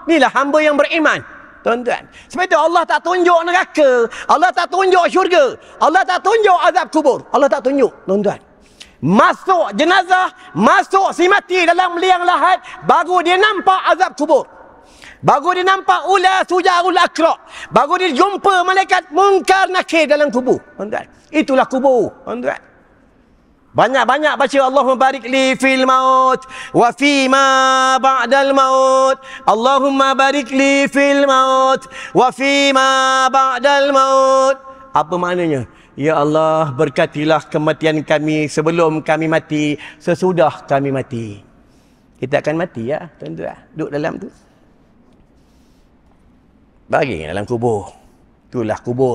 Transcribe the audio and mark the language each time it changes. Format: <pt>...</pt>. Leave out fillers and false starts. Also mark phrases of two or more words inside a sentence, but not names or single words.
<ms>Inilah hamba yang beriman. Tuan-tuan, sebab itu Allah tak tunjuk neraka, Allah tak tunjuk syurga, Allah tak tunjuk azab kubur, Allah tak tunjuk. Tuan-tuan, masuk jenazah, masuk si mati dalam liang lahat, baru dia nampak azab kubur, baru dia nampak ula sujarul akra, baru dia jumpa malaikat mungkar nakir dalam kubur. Tuan-tuan, itulah kubur. Tuan-tuan, banyak-banyak baca</ms> <ar>اللهم بارك لي في الموت وفي ما بعد الموت. اللهم بارك لي في الموت وفي ما بعد الموت.</ar> <ms>Apa maknanya? Ya Allah, berkatilah kematian kami sebelum kami mati, sesudah kami mati. Kita akan mati ya, tuan-tuan. Duduk dalam tu. Bagi dalam kubur. Itulah kubur.</ms>